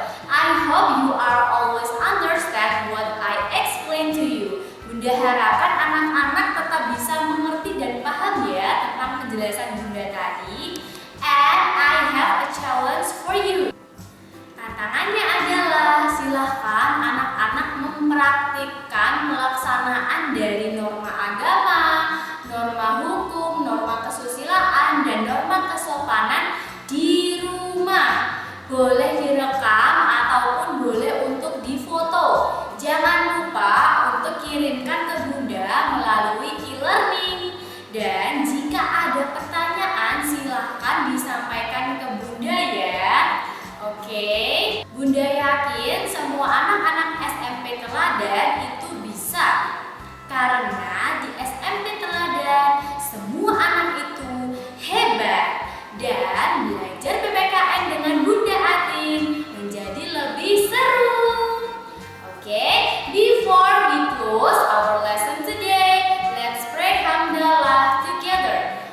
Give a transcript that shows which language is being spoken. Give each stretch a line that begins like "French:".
English: I hope you are always understand what I explain to you.
Indonesian: Bunda harapkan anak-anak tetap bisa mengerti dan paham ya tentang penjelasan Bunda tadi.
English: And I have a challenge for you.
Indonesian: Tantangannya adalah silahkan anak-anak mempraktikkan melaksanaan dari norma agama, norma hukum, norma kesusilaan, dan norma kesopanan di rumah. Boleh direkam ataupun boleh untuk difoto. Jangan lupa untuk kirimkan ke Bunda melalui e-learning. Dan jika ada pertanyaan silahkan disampaikan ke Bunda ya. Oke, Bunda yakin semua anak-anak SMP Teladan itu bisa. Karena di SMP Teladan semua anak itu hebat. Dan belajar PPKN dengan Bunda Atin menjadi lebih seru.
English: Oke, before we close our lesson today, let's pray hamdalah together.